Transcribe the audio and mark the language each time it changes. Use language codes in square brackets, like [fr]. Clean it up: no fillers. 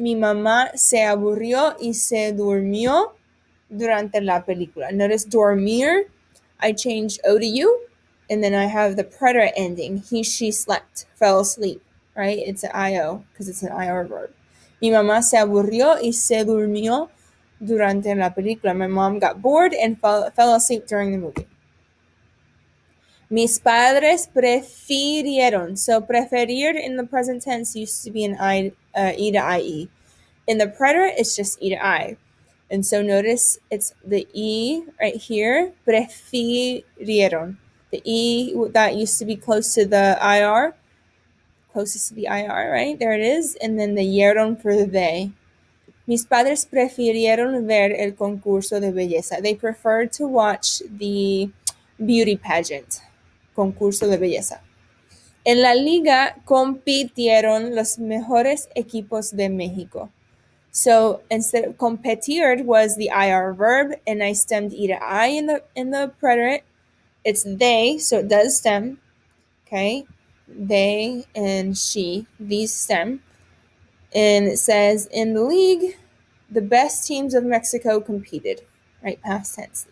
[es] Mi mamá se aburrió y se durmió durante la película. [en] Notice dormir, I changed O to U, and then I have the preterite ending. He, she slept, fell asleep, right? It's an IO because it's an IR verb. [es] Mi mamá se aburrió y se durmió durante la película. [en] My mom got bored and fell asleep during the movie. [es] Mis padres prefirieron. [en] So preferir in the present tense used to be an E to IE. In the preterite, it's just E to I. And so notice it's the E right here, prefirieron. The E that used to be close to the IR, closest to the IR, right? There it is. And then the yeron for the they. [es] Mis padres prefirieron ver el concurso de belleza. [en] They preferred to watch the beauty pageant. [es] Concurso de belleza. En la liga compitieron los mejores equipos de México. [en] So instead of competir was the IR verb, and I stemmed E to I in the preterite. It's they, so it does stem. Okay, they and she, these stem. And it says in the league, the best teams of Mexico competed. Right, past tense.